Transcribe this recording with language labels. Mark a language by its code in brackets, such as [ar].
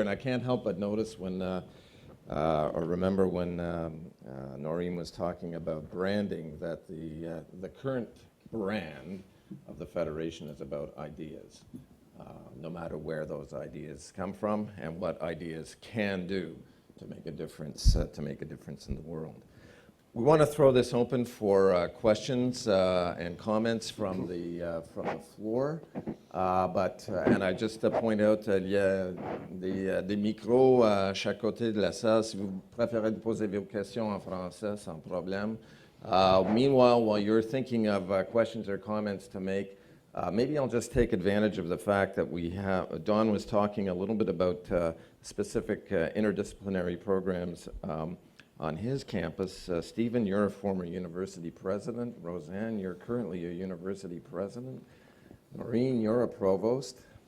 [en] And I can't help but notice when, or remember when Noreen was talking about branding, that the current brand of the Federation is about ideas, no matter where those ideas come from and what ideas can do to make a difference in the world. We want to throw this open for questions and comments from the floor. And I just point out [fr] il y a des micros à chaque côté de la salle. Si vous préférez poser vos questions en français, sans problème. [en] Meanwhile, while you're thinking of questions or comments to make, maybe I'll just take advantage of the fact that Don was talking a little bit about specific interdisciplinary programs on his campus. Stephen, you're a former university president. Roseanne, you're currently a university president. Noreen, you're a provost.